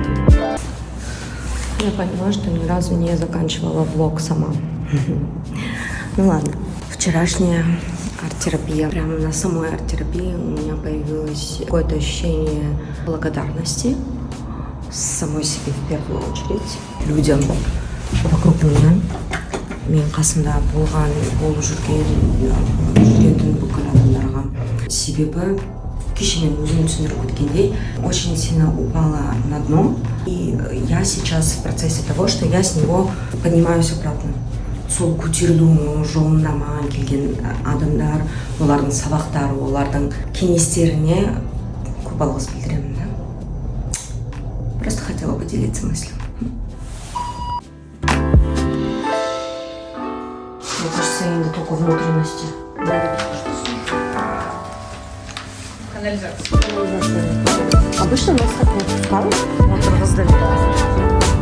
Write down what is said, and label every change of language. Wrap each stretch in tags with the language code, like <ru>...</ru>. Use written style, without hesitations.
<ru>Я поняла, что ни разу не заканчивала влог сама. Ну ладно. Вчерашняя арт-терапия. Прямо на самой арт-терапии у меня появилось какое-то ощущение благодарности самой себе в первую очередь, людям вокруг меня.</ru> <kk>Мен қасымда болып жүретін бүкіл адамдарға. Себебі кеше мен өзім түсіндіріп өткендей,</kk> <ru>очень сильно упала на дно, и я сейчас в процессе того, что я с него поднимаюсь обратно.</ru> <kk>Сол көтерілу жолында маған келген адамдар, олардың сабақтары, олардың кеңестеріне көп алғыс білдіремін.</kk> <ru>Просто хотела поделиться мыслью. Мне кажется, я не только внутренности. Канализация. Обычно у нас так не пускают, вот раздали.</ru>